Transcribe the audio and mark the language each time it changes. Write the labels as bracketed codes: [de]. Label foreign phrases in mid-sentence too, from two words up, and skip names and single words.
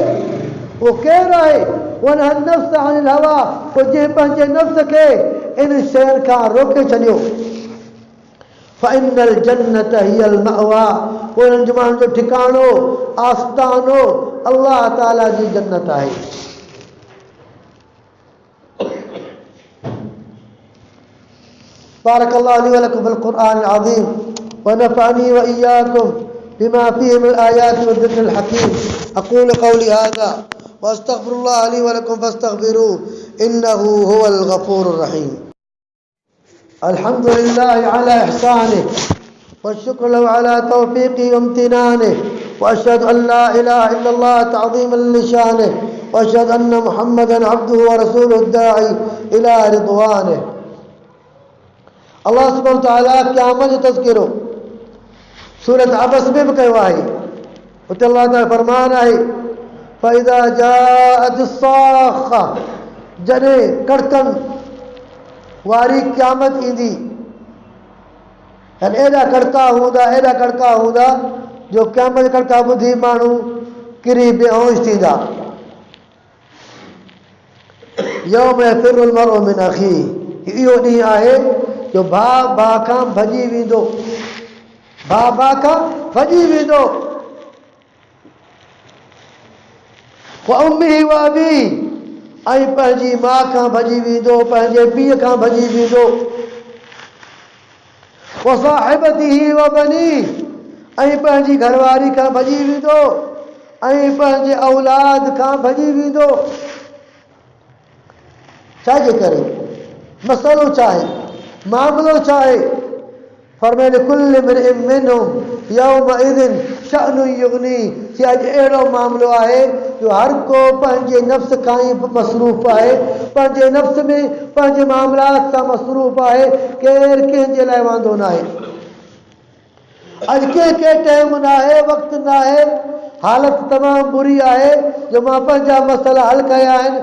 [sd] उहो केरु आहे? [ar] ونهى النفس عن الهوى, [sd] पोइ जंहिं पंहिंजे नफ़्स खे इन शयुनि खां रोके छॾियो। [ar] فإن الجنة هي المأوى, [sd] पोइ उन्हनि जे माण्हुनि जो ठिकाणो, आस्तानो अल्लाह ताला जी जन्नत आहे। [ar] بارك الله لي ولكم في القرآن العظيم ونفعني وإياكم بما فيه من الآيات والذكر الحكيم. أقول قولي هذا وأستغفر الله لي ولكم فاستغفروه إنه هو الغفور الرحيم. الحمد لله على إحسانه والشكر له على توفيقه وامتنانه وأشهد أن لا إله إلا الله تعظيما لشانه وأشهد أن محمدا عبده ورسوله الداعي إلى رضوانه. الله سبحانه وتعالى [sd] क़यामत जो तज़किरो सूरत अबस में बि कयो आहे. उते अल्लाह ताला फरमान आहे [ar] فإذا جاءت الصاخة, [sd] जॾहिं कड़कन वारी क़यामत ईंदी. एॾा कड़का हूंदा जो क़यामत जा कड़का ॿुधी माण्हू किरी बेहोश थींदा. [ar] يوم يفر المرء من أخيه, [sd] इहो ॾींहुं आहे जो भाउ खां भॼी वेंदो. [ar] وأمه وأبيه, [sd] ऐं पंहिंजी माउ खां भॼी वेंदो, पंहिंजे पीउ खां भॼी वेंदो. [ar] وصاحبته وبنيه, [sd] ऐं पंहिंजी घरवारी खां भॼी वेंदो, ऐं पंहिंजे औलाद खां भॼी वेंदो. छाजे करे? मसइलो छा आहे? मामिलो छा आहे? फरमाए [ar] لكل امرئ منهم يومئذ شأن يغنيه, [sd] कि अॼु अहिड़ो मामिलो आहे जो हर को पंहिंजे नफ़्स खां ई मसरूफ़ आहे, पंहिंजे नफ़्स में पंहिंजे मामलात सां मसरूफ़ आहे. केरु कंहिंजे लाइ वांदो न आहे. अॼु कंहिंखे टाइम न आहे, वक़्तु न आहे. हालत तमामु बुरी आहे जो मां पंहिंजा मसइला हल कया आहिनि.